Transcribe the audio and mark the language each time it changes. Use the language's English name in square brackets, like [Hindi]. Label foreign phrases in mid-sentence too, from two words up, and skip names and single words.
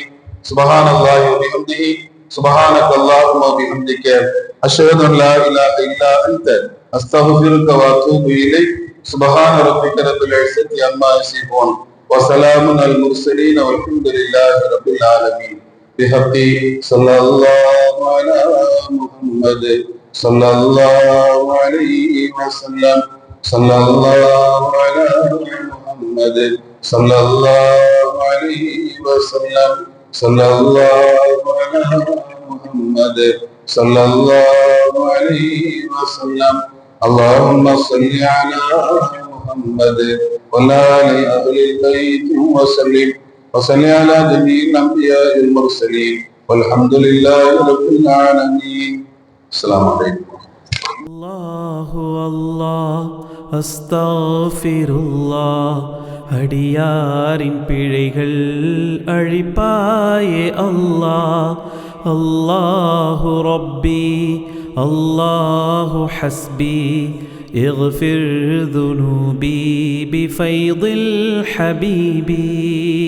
[Arabic] سبحان الله وبحمده سبحانك اللهم وبحمدك أشهد أن لا إله إلا أنت أستغفرك وأتوب إليك. سبحان ربك رب العزة عما يصفون وسلام على المرسلين والحمد لله رب العالمين. بحبي صلى الله على محمد صلى الله عليه وسلم صلى الله على محمد صلى الله عليه وسلم صلى الله على محمد صلى الله عليه وسلم اللهم صل على محمد وعلى آل البيت وسلم وصل على جميع الأنبياء المرسلين والحمد لله رب العالمين. السلام عليكم. الله الله أستغفر الله. [Tamil] அடியாரின் பிழைகள் அழிப்பாயே அல்லாஹ். [Arabic] الله ربي الله حسبي اغفر ذنوبي بفيض الحبيب.